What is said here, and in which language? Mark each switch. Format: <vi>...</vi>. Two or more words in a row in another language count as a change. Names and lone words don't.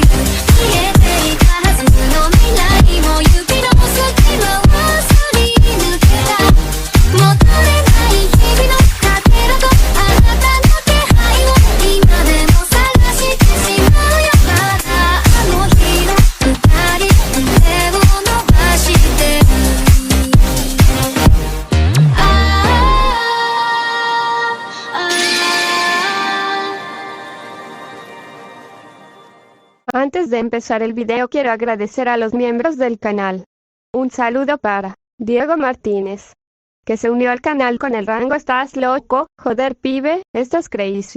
<ja>消えていたはずの未来も指の隙間をすり抜けた。戻れない日々のかけらとあなたの気配を今でも探してしまうよ。まだあの日の二人手を伸ばしてる。</ja> <es>Antes de empezar el video quiero agradecer a los miembros del canal. Un saludo para Diego Martínez, que se unió al canal con el rango "Estás loco, joder pibe, estás crazy".</es>